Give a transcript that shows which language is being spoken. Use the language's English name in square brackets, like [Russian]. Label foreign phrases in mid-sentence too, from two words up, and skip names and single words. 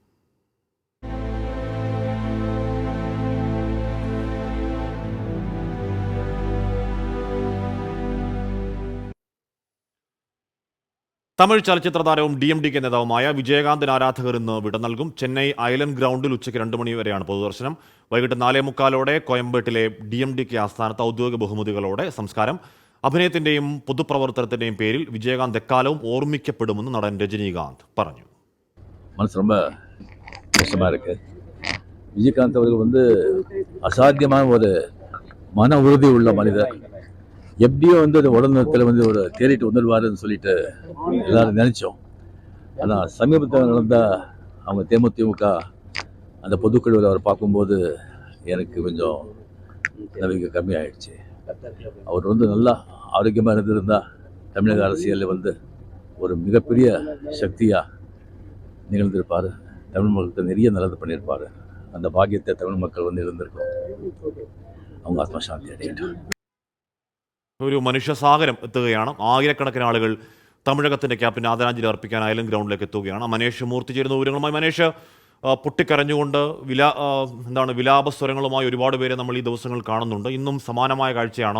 [Malayalam] തമിഴ് ചലച്ചിത്ര താരവും DMDK നേതാവുമായ വിജയകാന്തിന് ആരാധകർ ഇന്ന് വിട നൽകും. ചെന്നൈ ഐലൻഡ് ഗ്രൗണ്ടിൽ ഉച്ചയ്ക്ക് 2 മണി വരെയാണ് പൊതുദർശനം. വൈകിട്ട് 4:45 കോയമ്പേട്ടിലെ DMDK ആസ്ഥാനത്ത് ഔദ്യോഗിക ബഹുമതികളോടെ സംസ്കാരം. അഭിനയത്തിന്റെയും പൊതുപ്രവർത്തനത്തിന്റെയും പേരിൽ വിജയകാന്ത് എക്കാലവും ഓർമ്മിക്കപ്പെടുമെന്ന് നടൻ രജനീകാന്ത് പറഞ്ഞു. [Tamil] മനസ്സ് ரொம்ப கஷ்டமா இருக்கு. விஜயகாந்த் அவர்கள் அசாத்தியமான ஒரு மன உறுதி உள்ள மனிதர். எப்படியோ ஒரு உடல்நலத்தில் ஒரு தேறிட்டு வந்துடுவாருன்னு சொல்லிட்டு எல்லாரும் நினைச்சோம். ஆனால் சமீபத்தில் நடந்த அவங்க தேமுதிக அந்த பொதுக்குழுவில் அவர் பார்க்கும்போது எனக்கு கொஞ்சம் நம்பிக்கை கம்மியாயிடுச்சு. அவர் நல்லா ஆரோக்கியமாக இருந்திருந்தா தமிழக அரசியலில் ஒரு மிகப்பெரிய சக்தியாக நிகழ்ந்திருப்பார். தமிழ் மக்களுக்கு நிறைய நல்லது பண்ணியிருப்பார். அந்த பாக்கியத்தை தமிழ் மக்கள் இருந்திருக்கோம். அவங்க ஆத்மசாந்தி அடையட்டும். [Malayalam] ഒരു മനുഷ്യസാഗരം എത്തുകയാണ്. ആയിരക്കണക്കിന് ആളുകൾ തമിഴകത്തിന്റെ ക്യാപ്റ്റന് ആദരാഞ്ജലി അർപ്പിക്കാൻ ഐലൻഡ് ഗ്രൗണ്ടിലേക്ക് എത്തുകയാണ്. മനേഷ് മൂർത്തി ചേരുന്ന വിവരങ്ങളുമായി. മനേഷ്, പൊട്ടിക്കരഞ്ഞുകൊണ്ട് വിലാപസ്വരങ്ങളുമായി ഒരുപാട് പേരെ നമ്മൾ ഈ ദിവസങ്ങൾ കാണുന്നുണ്ട്. ഇന്നും സമാനമായ കാഴ്ചയാണോ?